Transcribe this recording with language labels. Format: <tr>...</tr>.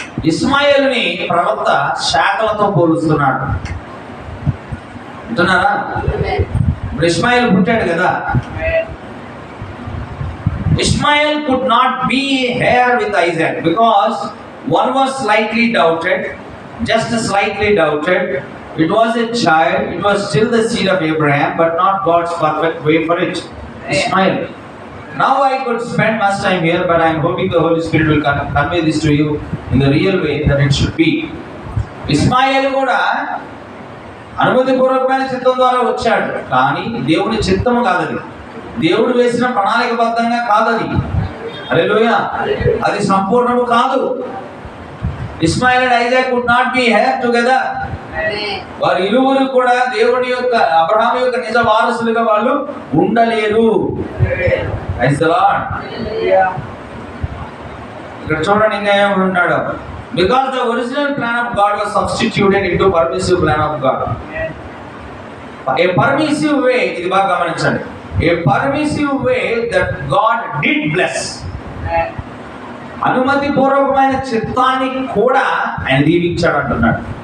<te>ఇస్మాయేలుని ప్రవక్త శాఖలతో పోలుస్తున్నాడు. అంటున్నారా? ఇప్పుడు ఇస్మాయేల్ పుట్టాడు కదా,</te> <en>Ishmael could not be here with Isaac because one was slightly doubted, just slightly doubted. It was a child, it was still the seed of Abraham, but not God's perfect way for it. Ishmael. Now I could spend much time here, but I am hoping the Holy Spirit will convey this to you in the real way that it should be.</en> <te>Ishmael కూడా అనుమతిపూర్వకమైన చిత్తం ద్వారా వచ్చాడు, కానీ దేవుని చిత్తము కాదది, దేవుడు వేసిన ప్రణాళికబద్ధంగా కాదది. హల్లెలూయా. అది సంపూర్ణము కాదు.</te> <en>Ishmael and Isaac would not be here together.</en> <te>వారు ఇరువురు కూడా దేవుని యొక్క అబ్రహాము యొక్క నిజ వారసులుగా వాళ్ళు ఉండలేరు. Praise the lord. ఇక్కడ చూడండి ఇంకా ఏమంటున్నాడు,</te> <en>Because the original plan of God was substituted into permissive plan of God. A permissive way,</en> <te>ఇది బాగా గమనించండి,</te> <en>a permissive way that God did bless.</en> <te>అనుమతి పూర్వకమైన చిత్తాన్ని కూడా ఆయన దీవించాడు అంటున్నాడు.</te>